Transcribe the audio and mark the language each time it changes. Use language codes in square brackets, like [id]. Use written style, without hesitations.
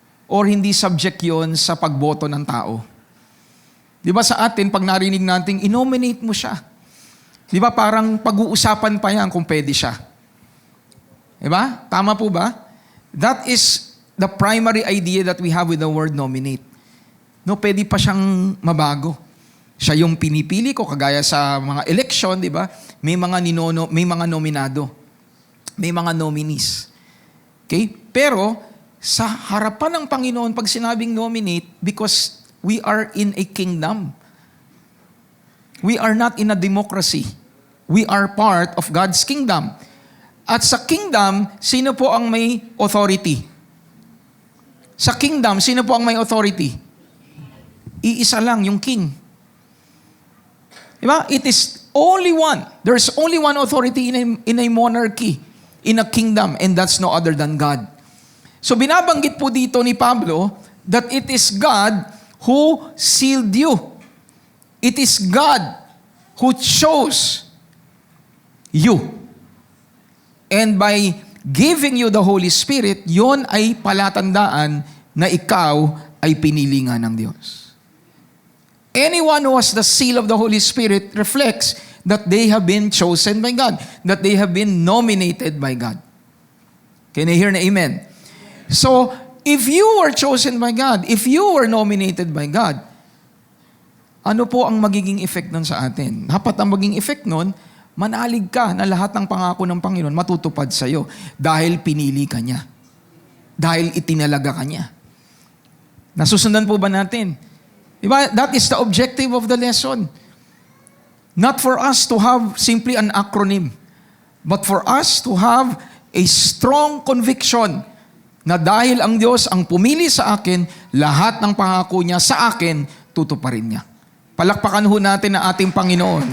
[tl] Or hindi subject yon sa pagboto ng tao. Di ba sa atin, pag narinig natin, inominate mo siya. Di ba parang pag-uusapan pa yan kung pwede siya. Di ba? Tama po ba? [en] That is the primary idea that we have with the word nominate. [tl] No, pwede pa siyang mabago. Siya yung pinipili ko, kagaya sa mga election, di ba? May mga nominado. May mga nominees. Okay? Pero, sa harapan ng Panginoon, pag sinabing nominate, [en] because we are in a kingdom. We are not in a democracy. We are part of God's kingdom. [tl] At sa kingdom, sino po ang may authority? Sa kingdom, sino po ang may authority? Iisa lang, yung king. Diba? [en] It is only one. There's only one authority in a monarchy, in a kingdom, and that's no other than God. [tl] So binabanggit po dito ni Pablo [en] that it is God who sealed you. It is God who chose you. And by giving you the Holy Spirit, [tl] yon ay palatandaan na ikaw ay pinili nga ng Diyos. [en] Anyone who has the seal of the Holy Spirit reflects that they have been chosen by God, that they have been nominated by God. Can you hear na amen? So, if you were chosen by God, if you were nominated by God, [tl] ano po ang magiging effect nun sa atin? Dapat ang magiging effect nun, manalig ka na lahat ng pangako ng Panginoon matutupad sa iyo dahil pinili ka niya. Dahil itinalaga ka niya. Nasusundan po ba natin? Diba? [en] That is the objective of the lesson. Not for us to have simply an acronym, but for us to have a strong conviction [tl] na dahil ang Diyos ang pumili sa akin, lahat ng pangako niya sa akin, tutuparin niya. Palakpakan ho natin ang ating Panginoon.